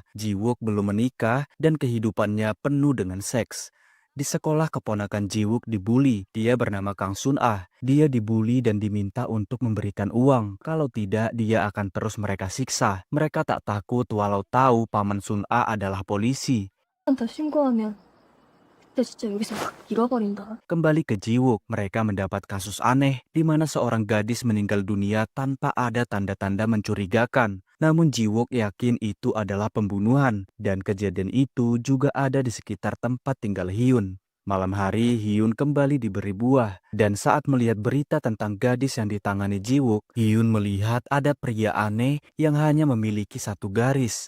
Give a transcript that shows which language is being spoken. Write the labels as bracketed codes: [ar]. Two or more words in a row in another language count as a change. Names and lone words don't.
[id] Ji-wook belum menikah dan kehidupannya penuh dengan seks. Di sekolah keponakan Ji-wook dibully. Dia bernama Kang Sun-ah. Dia dibully dan diminta untuk memberikan uang. Kalau tidak, dia akan terus mereka siksa. Mereka tak takut walau tahu paman Sun-ah adalah polisi. [ko] 더 신고하면 그때 진짜 여기서 확 잃어버린다. [id] Kembali ke Ji-wook, mereka mendapat kasus aneh di mana seorang gadis meninggal dunia tanpa ada tanda-tanda mencurigakan. Namun Ji-wook yakin itu adalah pembunuhan dan kejadian itu juga ada di sekitar tempat tinggal Hyun. Malam hari, Hyun kembali diberi buah, dan saat melihat berita tentang gadis yang ditangani Ji-wook, Hyun melihat ada pria aneh yang hanya memiliki satu garis.